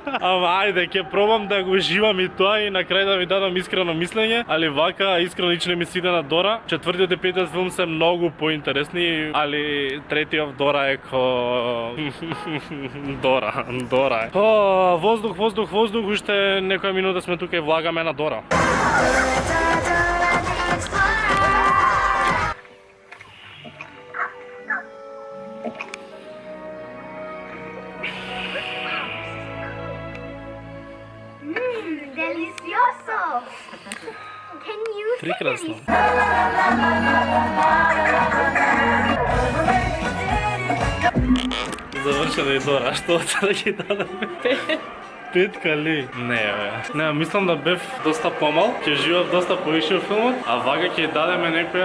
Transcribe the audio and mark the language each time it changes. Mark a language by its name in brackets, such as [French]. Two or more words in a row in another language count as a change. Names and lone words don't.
[Macedonian] Ама ајде, ќе пробам да го уживам и тоа и на крај да ви дадам искрено мислење, али вака искрено лично ми се иде на Дора. Четвртиот и петиот филм се многу поинтересни, али третиот Дора е ко Дора е. Воздух, уште некоја минута сме тука и влагаме на Дора. Delicioso! [English] Can you [Macedonian] Прекрасно. Завршена и Дора, што оцена ги дадаме? 5 ли? Не, мислам да бев доста помал, ќе живеев доста повише во филмот, а вага ќе дадеме некоја...